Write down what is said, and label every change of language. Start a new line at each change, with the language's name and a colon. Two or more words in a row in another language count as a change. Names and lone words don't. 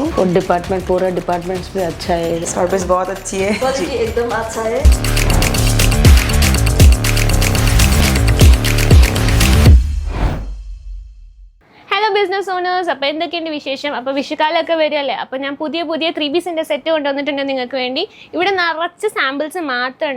Hindi: और डिपार्टमेंट पूरा डिपार्टमेंट्स भी अच्छा है, सर्विस बहुत अच्छी है, क्वालिटी एकदम अच्छा है।
English: hello business owners,
Malayalam: അപ്പോൾ എന്തൊക്കെയുണ്ട് വിശേഷം? അപ്പോൾ വിഷുക്കാലമൊക്കെ വരുമല്ലേ, അപ്പോൾ ഞാൻ പുതിയ 3 പീസിൻ്റെ സെറ്റ് കൊണ്ടുവന്നിട്ടുണ്ട് നിങ്ങൾക്ക് വേണ്ടി. ഇവിടെ നിറച്ച് സാമ്പിൾസ് മാത്രമുണ്ട്.